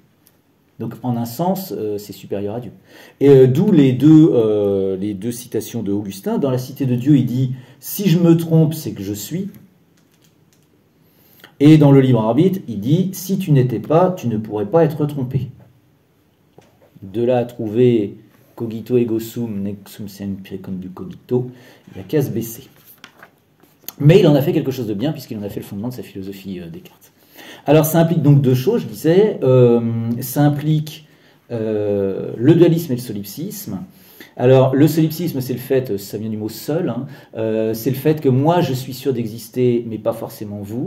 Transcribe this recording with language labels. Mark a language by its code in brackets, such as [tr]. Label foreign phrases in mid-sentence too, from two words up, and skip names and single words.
[fr] Donc en un sens, c'est supérieur à Dieu. Et d'où les deux citations de Augustin. Dans La Cité de Dieu, il dit « Si je me trompe, c'est que je suis ». Et dans Le Libre Arbitre, il dit « Si tu n'étais pas, tu ne pourrais pas être trompé ». De là à trouver « [la] Cogito ego sum, nec sum semper condu cogito », [fr] il n'y a qu'à se baisser. Mais il en a fait quelque chose de bien, puisqu'il en a fait le fondement de sa philosophie Descartes. Alors ça implique donc deux choses, je disais. Ça implique le dualisme et le solipsisme. Alors le solipsisme, c'est le fait, ça vient du mot seul, hein, c'est le fait que moi je suis sûr d'exister, mais pas forcément vous.